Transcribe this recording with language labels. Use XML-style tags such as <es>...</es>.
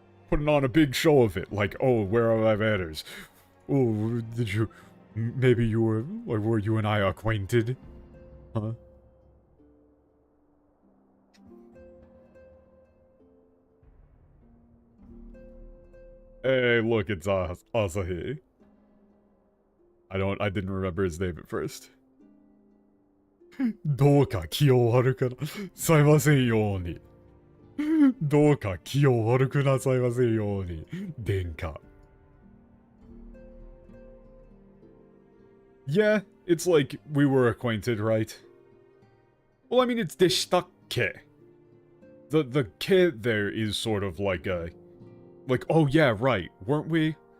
<en>Putting on a big show of it, like, oh, where are my manners? Oh, maybe you were, or were you and I acquainted? Huh? Hey, look, it's Asahi. I didn't remember his name at first.</en> <ja>どうか気を悪くなさいませんように。どうか気を悪くなさいませんように、殿下。</ja> <en>Yeah, it's like we were acquainted, right? Well, I mean, it's</en> <ja>でしたっけ.</ja> <en>The kid there is sort of like a... Like, oh yeah, right, weren't we?</en>